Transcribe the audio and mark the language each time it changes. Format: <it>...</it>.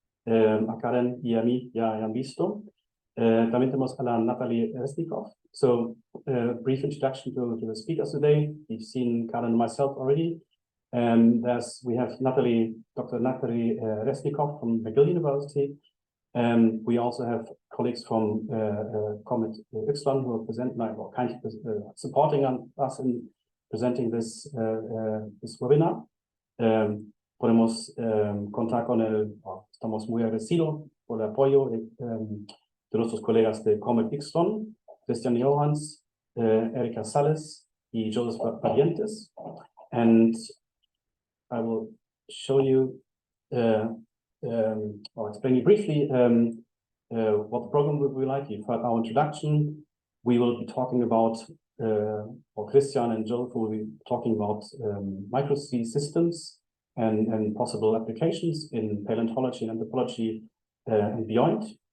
<es>A Karen y a mí ya han visto. También tenemos a la Natalie Resnikov.</es> <en>So, brief introduction to the speakers today. You've seen Karen and myself already. We have Dr. Natalie Resnikov from McGill University. We also have colleagues from Comet Yxlon who are supporting us in presenting this webinar.</en> <es>Podemos contar con estamos muy agradecidos por el apoyo de nuestros colegas de Comet Yxlon, Christian Johans, Erika Sales y Joseph Parientes.</es> <en>And I will show you I'll explain you briefly what the program will be like. You've heard our introduction. We will be talking about, or Christian and Jill will be talking about micro-C systems and possible applications in paleontology and anthropology and beyond.</en>